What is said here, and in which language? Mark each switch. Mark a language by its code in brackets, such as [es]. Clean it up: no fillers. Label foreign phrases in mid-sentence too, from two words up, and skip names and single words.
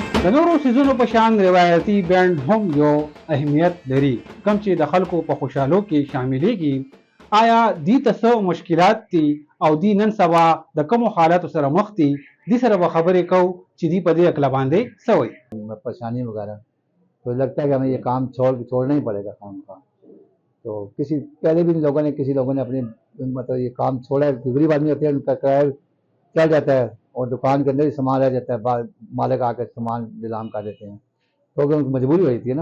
[ps] د نورو سیزونو په شان روایتي بینډ هم یو اهمیت لري کوم چې د خلکو په خوشحالو کې شاملېږي. آیا دې ته څه مشکلات دي او دی نن سبا د کومو حالاتو سره مخ دي؟ دې سره به خبرې کوو چې دی په دې عقله باندې څه وایي. [ur] پریشانی وغیرہ تو لگتا ہے کہ ہمیں یہ کام چھوڑنا ہی پڑے گا کام کا. تو پہلے بھی کسی لوگوں نے اپنی مطلب یہ کام چھوڑا ہے. غریب آدمی ہوتے ہیں ان کا کرایہ چل جاتا ہے اور دکان کے اندر ہی سامان رہ جاتا ہے. مالک آ کے سامان نیلام کر دیتے ہیں کیونکہ ان کی مجبوری ہو جاتی ہے نا.